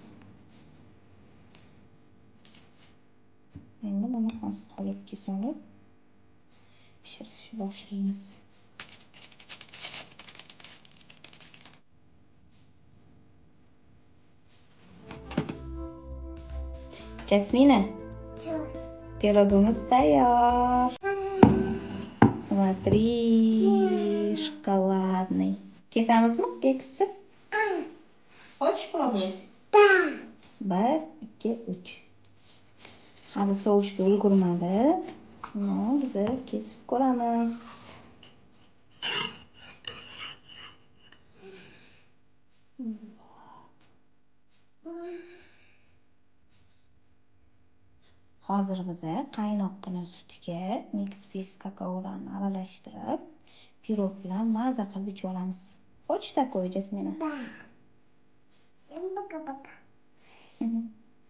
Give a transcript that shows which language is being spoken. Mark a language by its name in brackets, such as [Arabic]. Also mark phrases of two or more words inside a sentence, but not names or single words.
[Uzbek] Endi buni hozir qolipga solib pishirishni boshlaymiz. Jasmina, pirogimiz tayyor. [Russian] Смотри, шоколадный. [Uzbek] Kesamizmi keksni? [Russian] Хочешь пробовать? Да. 1, 2, 3. [Uzbek] Hali sovishga ulgurmadi. Biz kesib ko'ramiz. Hozir biz qaynoqqina sutiga mix fix kakaolarni aralashtirib, pirog bilan maza qilib ichib olamiz. [Russian] Хочешь такое, Jasmina? Да. Всем пока-пока.